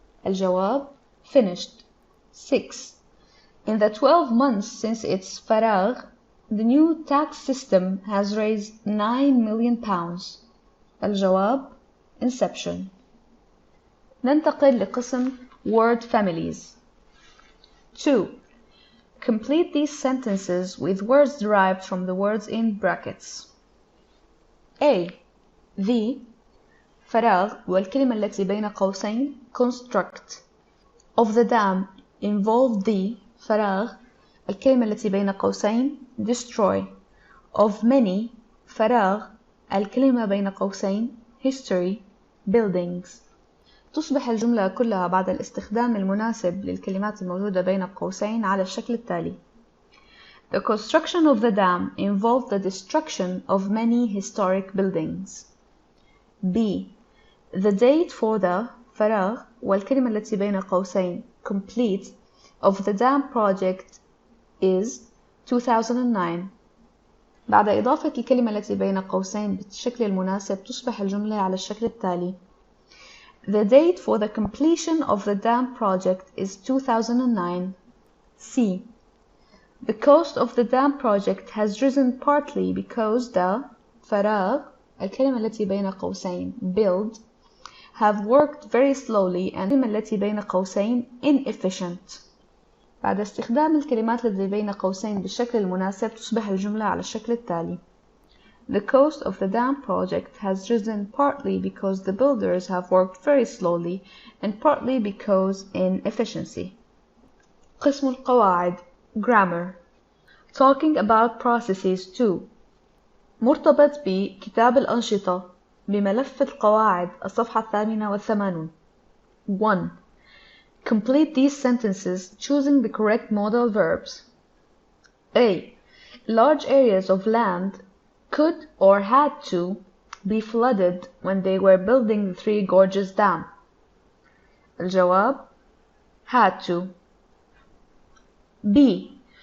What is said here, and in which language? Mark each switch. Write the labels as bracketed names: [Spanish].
[Arabic] الجواب [English] finished. 6. In the 12 months since its [Arabic] فراغ, [English] the new tax system has raised £9 million. [Arabic] الجواب [English] inception. [Arabic] ننتقل لقسم [English] word families. [Arabic] 2. [English] Complete these sentences with words derived from the words in brackets. A. The [Arabic] فراغ والكلمة التي بين قوسين [English] construct of the dam involved the [Arabic] فراغ الكلمة التي بين قوسين [English] destroy of many [Arabic] فراغ الكلمة بين قوسين [English] history buildings. [Arabic] تصبح الجملة كلها بعد الاستخدام المناسب للكلمات الموجودة بين قوسين على الشكل التالي. [English] The construction of the dam involved the destruction of many historic buildings. B. The date for the [Arabic] فراغ والكلمة التي بين قوسين [English] complete of the dam project is 2009. [Arabic] بعد إضافة الكلمة التي بين قوسين بالشكل المناسب تصبح الجملة على الشكل التالي. [English] The date for the completion of the dam project is 2009. C. The cost of the dam project has risen partly because the [Arabic] فراغ الكلمة التي بين قوسين [English] build have worked very slowly and [Arabic] الكلمة التي بين قوسين [English] inefficient. [Arabic] بعد استخدام الكلمات التي بين قوسين بالشكل المناسب تصبح الجملة على الشكل التالي. [English] The cost of the dam project has risen partly because the builders have worked very slowly and partly because inefficiency. [Arabic] قسم القواعد grammar. [English] Talking about processes 2. [Arabic] مرتبط بكتاب الأنشطة بملف القواعد الصفحة 88. [English] 1. Complete these sentences choosing the correct modal verbs. A. Large areas of land could or had to be flooded when they were building the Three Gorges Dam. [Arabic] الجواب [English] had to. B.